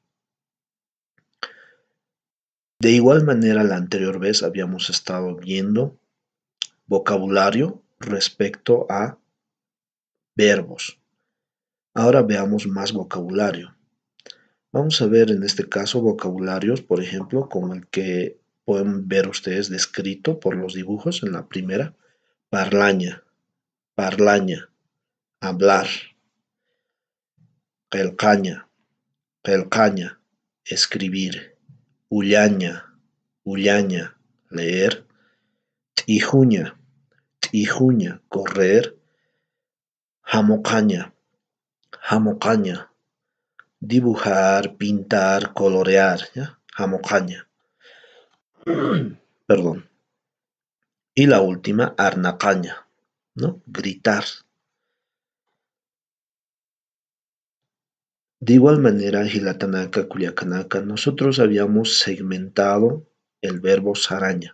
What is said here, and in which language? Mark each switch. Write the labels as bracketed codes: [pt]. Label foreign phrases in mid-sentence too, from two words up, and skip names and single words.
[es] De igual manera, la anterior vez habíamos estado viendo vocabulario respecto a verbos. Ahora veamos más vocabulario. Vamos a ver en este caso vocabularios, por ejemplo, como el que pueden ver ustedes descrito por los dibujos en la primera. [ay] Parlaña, parlaña, hablar. Pelcaña, pelcaña, escribir. Ullaña, ullaña, leer. Tijuña, tijuña, correr. Jamocaña, jamocaña, [es] dibujar, pintar, colorear, ¿ya? Jamocaña. Perdón. Y la última, arnacaña, ¿no? Gritar. De igual manera, [ay] Hilatanaka, Culiacanaka, [es] nosotros habíamos segmentado el verbo saraña.